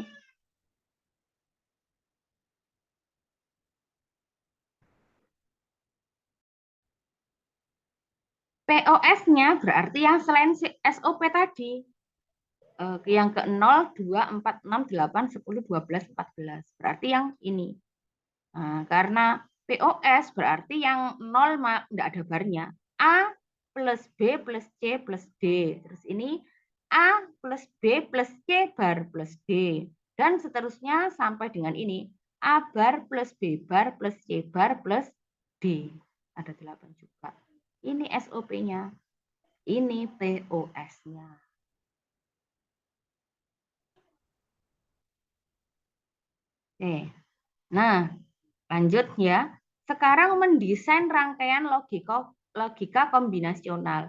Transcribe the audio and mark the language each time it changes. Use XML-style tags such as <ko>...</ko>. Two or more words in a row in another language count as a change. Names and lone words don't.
<id>POS-nya berarti yang selain SOP tadi. Yang ke 0, 2, 4, 6, 8, 10, 12, 14. Berarti yang ini. Nah, karena POS berarti yang 0 enggak ada barnya. A plus B plus C plus D. Terus ini A plus B plus C bar plus D. Dan seterusnya sampai dengan ini. A bar plus B bar plus C bar plus D. Ada 8 juga. Ini SOP-nya. Ini POS-nya. Oke. Nah, lanjut ya. Sekarang mendesain rangkaian logika kombinasional.</id>